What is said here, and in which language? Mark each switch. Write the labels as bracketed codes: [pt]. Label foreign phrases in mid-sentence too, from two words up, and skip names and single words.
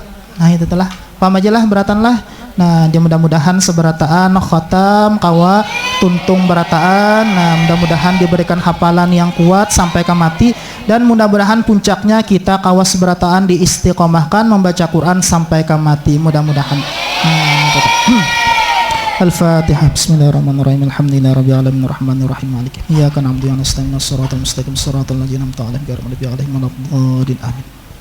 [bjn] Nah itu telah paham aja lah beratan lah. Nah mudah-mudahan seberataan khotam kawa tuntung berataan. [id] Nah mudah-mudahan diberikan hafalan yang kuat sampai ke mati, dan mudah-mudahan puncaknya kita [bjn] kawa seberataan [id] diistiqomahkan membaca Quran sampai ke mati mudah-mudahan. Al-Fatihah. [ar] بسم الله الرحمن الرحيم. الحمد لله رب العالمين الرحمن الرحيم مالك إياك نعبد وإياك نستعين اهدنا الصراط المستقيم صراط الذين أنعمت عليهم غير المغضوب عليهم ولا الضالين. Amin.